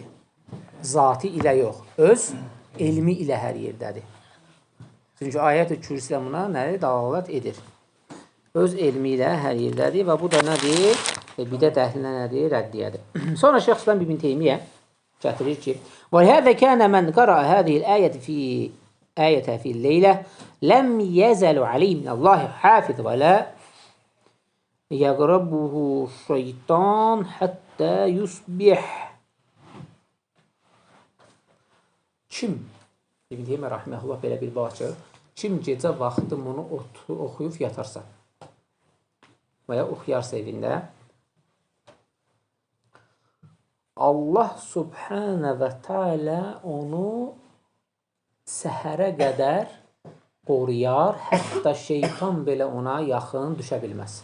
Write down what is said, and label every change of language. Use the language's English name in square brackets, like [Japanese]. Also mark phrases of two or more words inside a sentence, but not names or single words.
[Azerbaijani] Zatı ilə yox. Öz elmi ilə hər yerdədir. Çünki ayət-i kürsülə buna nədir? Dəlalət edir. Öz elmi ilə hər yerdədir və bu da nədir? Bidət əhlinə nədir? Rəddiyədir. Sonra Şeyx İslam İbn Teymiyyə gətirir ki, [Arabic] وَلْهَذَا كَانَ مَنْ قَرَأَ هَذِهِ الْآيَةَ فِي اللَّيْلَةِ لَمْ يَزَلُ عَلَيْهِ مِنَ اللَّهِ حَافِظٌ وَلَا يَقْرَبُهُ الشَّيْطَانُ حَتَّى يُصْبِحَ. [Azerbaijani] Kim, İbn Teymiyyə rahimehullah belə bir baxır, kim gecə vaxtı bunu oxuyub yatarsa və ya oxuyarsa evində, Allah [Arabic] سبحانه وتعالى [Azerbaijani] onu səhərə qədər qoruyar, hətta şeytan belə ona yaxın düşə bilməz.